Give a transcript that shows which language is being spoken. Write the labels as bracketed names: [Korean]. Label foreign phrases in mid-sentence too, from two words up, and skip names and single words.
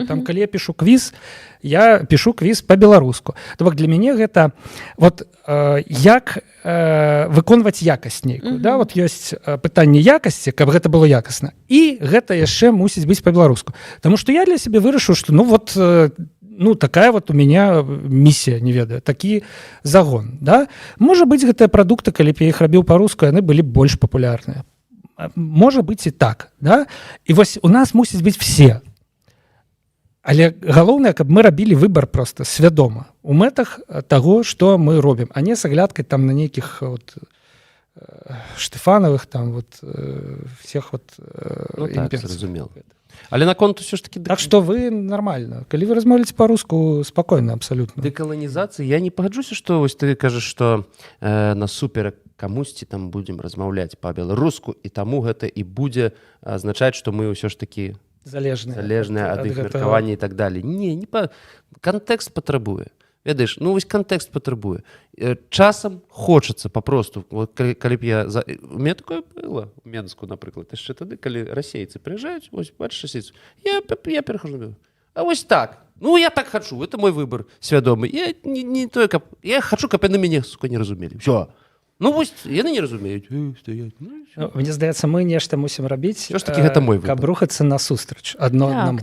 [Belarusian] Там, калі я пішу квіз па-беларуску. То бок для мяне гэта вот як выконваць якасць нейкую. Да? Вот ёсць пытанне якасці, каб гэта было якасна. І гэта яшчэ мусіць быць па-беларуску. Таму што я для сябе вырашыў, што ну [Russian] вот такая вот у меня миссия, [Belarusian] не ведаю, такі загон, да? Можа быць, гэтыя прадукты, калі б я іх рабіў па-руску, яны былі больш папулярныя. Можа быць і так, да? І вось у нас мусіць быць все. Але галоўнае, каб мы рабілі выбар проста свядома у мэтах таго, што мы робім, а не с аглядкай там на нейкіх вот Штефановых там [Russian] вот всех вот [Belarusian] так, зразумела. Але наконт ўсё ж таки... Так што вы нармальна. Калі вы размаўляеце па-руску, спакойна, абсалютна. Дэкаланізацыі, я не пагаджуся, што вось ты кажаш, што насуперак камусьці там будзем размаўляць па-беларуску, і таму гэта і будзе азначаць, што мы ўсё ж такі залежныя ад іх меркавання і так далей. Не, кантэкст патрабуе. Ведаеш, ну вось кантэкст патрабуе. Часам хочацца папросту, вот, калі б я... [Russian] У меня такое было в Менску, [Belarusian] напрыклад, яшчэ тады, калі расейцы прыязджаюць, вось, бачыш, расейцы, я перахожу. А вось так, ну я так хачу, [Russian] это мой выбор [Belarusian] свядомы. Я не тое, каб... Я хачу, каб яны мяне, сука, не разумелі. [Russian] Всё. [Belarusian] Ну вось, яны не разумеюць. Мне здаецца, мы нешта мусім рабіць, каб рухацца насустрач адно аднаму.